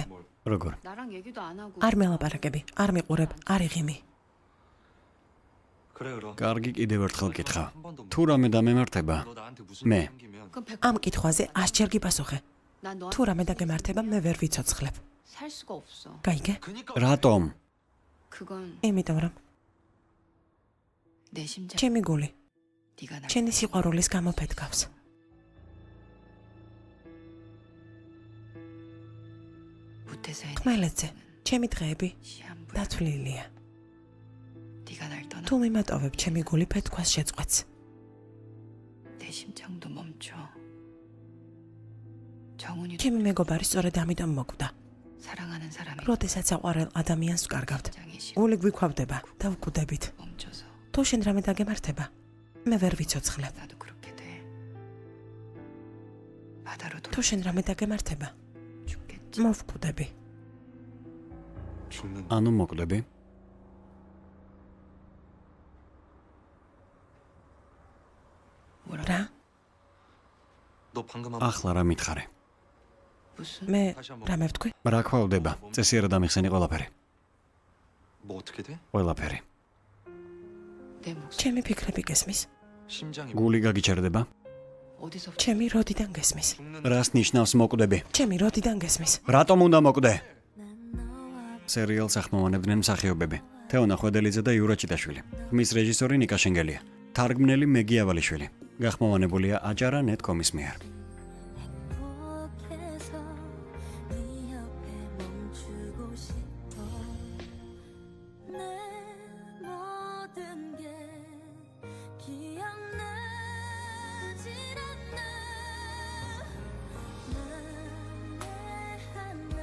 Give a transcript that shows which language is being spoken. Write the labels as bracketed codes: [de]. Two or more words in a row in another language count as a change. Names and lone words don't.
[ka] როგორ? [ko] 나랑 얘기도 안 하고 [ka] არ მელაპარაკები, არ მიყურებ, არ იღიმი. [ko] 그래 그럼. [ka] კარგი, კიდევ ერთხელ კითხავ. თუ რამე დამემართება, [ko] 너 나한테 무슨 [ka] მე. [ko] 일 생기면 그럼 100% [ka] ამ კითხვაზე 100 ჯერ გიპასუხე. [ko] 난 너한테 [ka] თუ რამე დაგემართება, მე ვერ ვიცოცხლებ. [ko] 살 수가 없어. [ka] გაიგე? [ko] 그니까 [ka] რატომ? [ko] 그건 [ka] იმიტომ რომ [ko] 내 심장 [ka] ჩემი გული [ko] 네가 날 [ka] ჩემი სიყვარულის გამო ფეთქავს. [ko] 못해서 [ka] ხმელეთზე ჩემი დღეები [ko] 시한부 [ka] დათვლილია. [ko] 네가 날 떠나 [ka] თუ მიმატოვებ ჩემი გული ფეთქვას შეწყვეტს. [ko] 내 심장도 멈춰. 정훈이 [ka] ჩემი მეგობარი სწორედ ამიტომ მოკვდა. [ko] 사랑하는 사람이 [ka] როდესაც აყვარელ ადამიანს ვკარგავთ. [ko] 심장이 [ka] გული გვიქვავდება და ვკვდებით. [ko] 멈춰서 [ka] თუ შენ რამე დაგემართება, მე ვერ ვიცოცხლებ. [ko] 나도 그렇게 돼. 바다로 [ka] თუ შენ რამე დაგემართება, [ko] 돌겠지. [ka] მოვკვდები. [ko] 죽는. [ka] ანუ მოკვდები? [ko] 뭐라? [ka] რა? [ko] 너 방금 한 [ka] ახლა რა მითხარე? [ko] 무슨 [ka] მე რამე ვთქვი? რა ქვავდება? წესიერად ამიხსენი ყველაფერი. [ko] 뭐 어떻게 돼? [ka] ყველაფერი. [ko] 내 목소리 [ka] ჩემი ფიქრები გესმის? [ko] 심장이 [ka] გული გაგიჩერდება? [ko] 어디서 [ka] ჩემი როდიდან გესმის? [ko] 죽는 [ka] რას ნიშნავს მოკვდები? ჩემი როდიდან გესმის? რატომ უნდა მოკვდე? სერიალს ახმოვანებდნენ მსახიობები. თეონა ხვედელიძე და იურა ჭიტაშვილი. მის რეჟისორი ნიკა შენგელია. თარგმნელი მეგი ავალიშვილი. გახმოვანებულია აჭარა net.com-ის მიერ. [ko] 행복해서 네 옆에 멈추고 싶어 내 모든 게 기억나질 않나 난